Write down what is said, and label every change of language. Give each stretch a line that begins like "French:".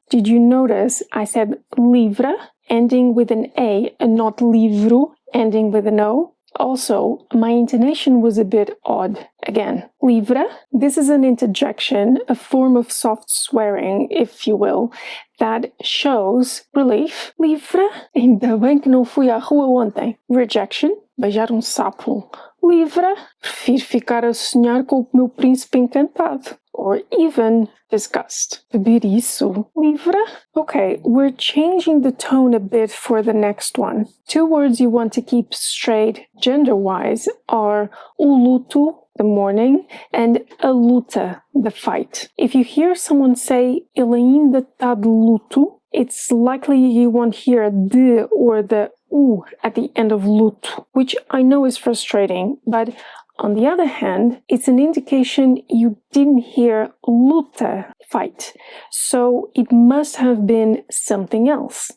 English: Did you notice I said livre ending with an A and not livro ending with an O? Also, my intonation was a bit odd. Again, livre, this is an interjection, a form of soft swearing, if you will, that shows relief.
Portuguese: Livre, ainda bem que não fui à rua ontem. Rejection, beijar sapo. Livre, prefiro ficar a sonhar com o meu príncipe encantado.
English: Or even disgust.
Portuguese: Beber isso. Livre?
English: Okay, we're changing the tone a bit for the next one. Two words you want to keep straight gender-wise are o luto, the mourning, and a luta, the fight. If you hear someone say
Portuguese: ele ainda tá de luto,
English: it's likely you won't hear de or the u at the end of luto, which I know is frustrating, but on the other hand, it's an indication you didn't hear luta, fight, so it must have been something else.